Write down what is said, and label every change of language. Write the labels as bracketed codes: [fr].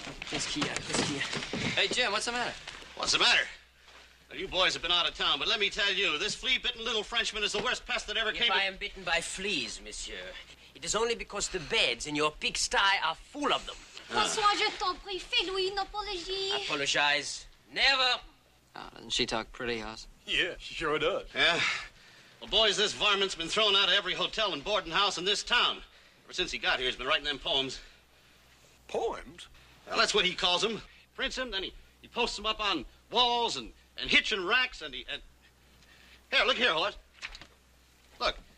[fr] Qu'est-ce qu'il y a? [en] Hey, Jim, what's the matter? What's the matter? Well, you boys have been out of town, but let me tell you, this flea-bitten little Frenchman is the worst pest that ever came. If I am bitten by fleas, monsieur, it is only because the beds in your pigsty are full of them. [fr] François, je t'en prie, fais-lui une apologie. [en] Apologize. Never. Oh, doesn't she talk pretty, Hoss? Yeah, she sure does. Yeah. Well, boys, this varmint's been thrown out of every hotel and boarding house in this town. Ever since he got here, he's been writing them poems. Poems? Well, that's what he calls them. Prints them, then he posts them up on walls and hitching racks, and Here, look here, Hoss. Look.